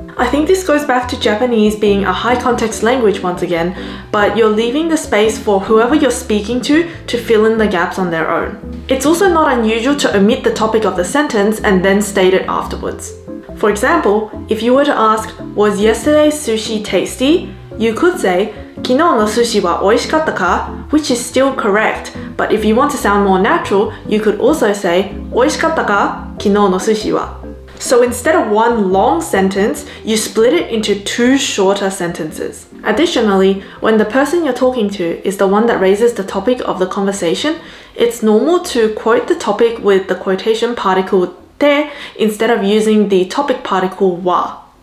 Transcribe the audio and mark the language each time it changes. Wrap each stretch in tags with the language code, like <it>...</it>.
<en>I think this goes back to Japanese being a high context language once again, but you're leaving the space for whoever you're speaking to fill in the gaps on their own. It's also not unusual to omit the topic of the sentence and then state it afterwards. For example, if you were to ask, was yesterday's sushi tasty? You could say,</en> <ja>昨日の寿司は美味しかったか?</ja> <en>Which is still correct, but if you want to sound more natural, you could also say,</en> <ja>美味しかったか? 昨日の寿司は.</ja> <en>So instead of one long sentence, you split it into two shorter sentences. Additionally, when the person you're talking to is the one that raises the topic of the conversation, it's normal to quote the topic with the quotation particle te instead of using the topic particle wa.</en>